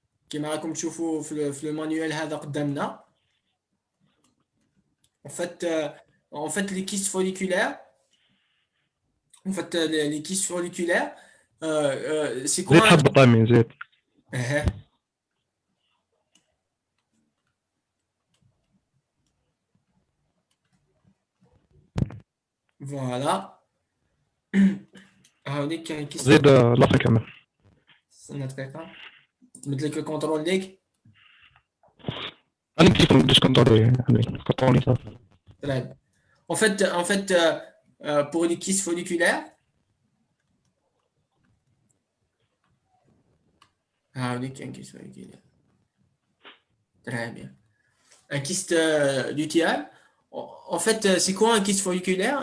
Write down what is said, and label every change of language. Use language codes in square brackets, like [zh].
[ar] كما راكم تشوفوا في المانيوال هذا قدامنا. [fr] En fait, les kystes folliculaires, les kystes folliculaires, c'est quoi [ar] زيد حبة طامين زيد. [fr] Voilà. [ar] هاوليك كاين كيس زيد الاخر كمان. استنى دقيقة نمد لك الكونترول ديك. انا كيف ندير كونترول يعني كونترول صافي. [fr] Très bien. En fait, pour les kystes folliculaires, [ar] هاوليك كاين كيس [fr] folliculaire. Très bien. Un kyste lutéal. En fait, c'est quoi un kyste folliculaire?